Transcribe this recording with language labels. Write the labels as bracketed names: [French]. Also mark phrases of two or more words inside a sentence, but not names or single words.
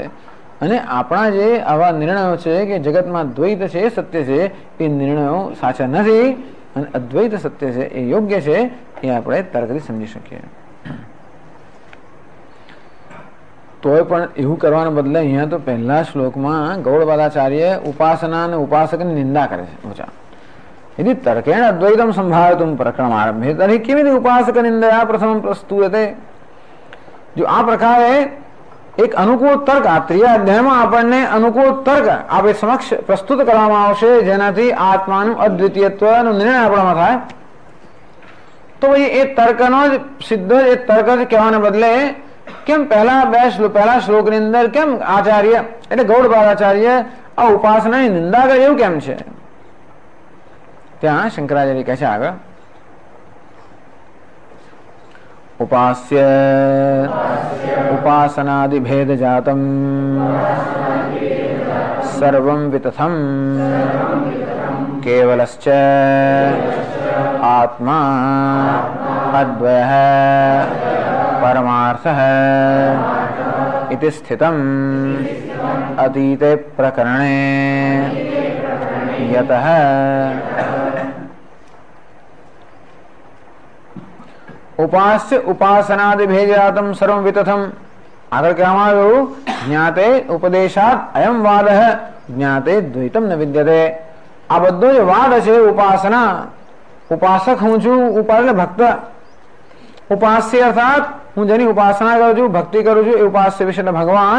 [Gujarati] અને આપણા જે આવા નિર્ણયો છે કે જગતમાં દ્વૈત છે એ સત્ય છે, એ નિર્ણયો સાચા નથી અને અદ્વૈત સત્ય છે એ યોગ્ય છે, એ આપણે તર્કથી સમજી શકીએ. તોય પણ એવું કરવાને બદલે અહીંયા તો પહેલા શ્લોકમાં ગૌડપાદાચાર્ય ઉપાસના અને ઉપાસકની નિંદા કરે છે. [Sanskrit] यदि तर्केण अद्वैतम संभावितुम प्रकरण आरंभे तर्हि किमिति उपासक निंदया प्रथम प्रस्तुयते. [Gujarati] જો આ પ્રકારે એક અનુકૂળ તર્ક આ ત્રીજા અધ્યાયમાં આપણને અનુકૂળ તર્ક આપણે સમક્ષ પ્રસ્તુત કરવામાં આવશે જેનાથી આત્માનું અદ્વિતીયત્વનો નિર્ણય આપણામાં થાય. તો એ તર્કનો જ સિદ્ધ એ તર્ક જ કહેવાને બદલે કેમ પહેલા શ્લોકની અંદર કેમ આચાર્ય એટલે ગૌડપાદાચાર્ય આ ઉપાસનાની નિંદા કરે એવું કેમ છે? ત્યાં શંકરાચાર્ય કહે છે આગળ उपास्य [Sanskrit] उपासनादि भेद जातम सर्वं वितथम केवलश्च आत्मा अद्वयः परमार्थः इति स्थितम अतीते प्रकरणे यतः उपास्य उपासनादि भेजातम सर्वं वितथम. [Gujarati] આગે કહેવામાં [Sanskrit] ज्ञाते उपदेशात अयम वादः ज्ञाते द्वैतम न विद्यते. [Gujarati] આ બધો જે વાદ છે ઉપાસના, ઉપાસક હું છું, એટલે ભક્ત, ઉપાસ્ય અર્થાત હું જેની ઉપાસના કરું છું, ભક્તિ કરું છું, એ ઉપાસ્ય વિશે ભગવાન.